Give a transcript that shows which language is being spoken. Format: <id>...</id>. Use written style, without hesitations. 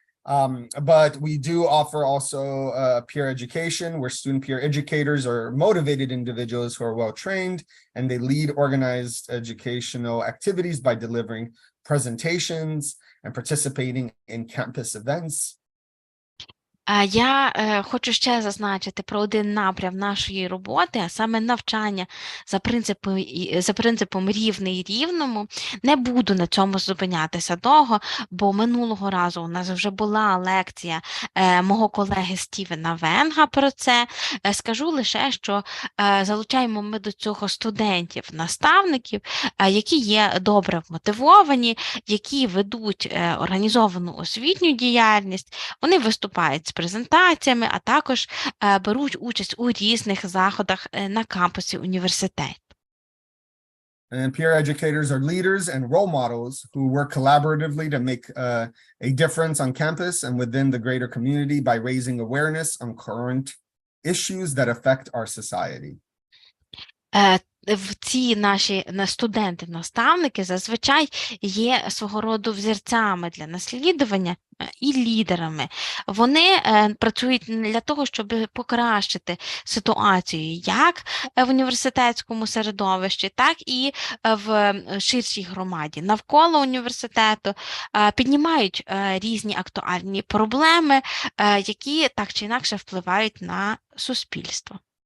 <en>But we do offer also peer education, where student peer educators are motivated individuals who are well-trained, and they lead organized educational activities by delivering presentations and participating in campus events.</en> <uk>Я хочу ще зазначити про один напрям нашої роботи, а саме навчання за принципом рівний рівному. Не буду на цьому зупинятися довго, бо минулого разу у нас вже була лекція мого колеги Стівена Венга про це. Скажу лише, що залучаємо ми до цього студентів, наставників, які є добре вмотивовані, які ведуть організовану освітню діяльність, вони виступають з презентаціями, а також беруть участь у різних заходах на кампусі університету.</uk> <en>And peer educators are leaders and role models who work collaboratively to make a difference on campus and within the greater community by raising awareness on current issues that affect our society.</en> <uk>Ці наші студенти-наставники зазвичай є свого роду взірцями для наслідування і лідерами. Вони працюють для того, щоб покращити ситуацію як в університетському середовищі, так і в ширшій громаді навколо університету, піднімають різні актуальні проблеми, які так чи інакше впливають на суспільство.</uk>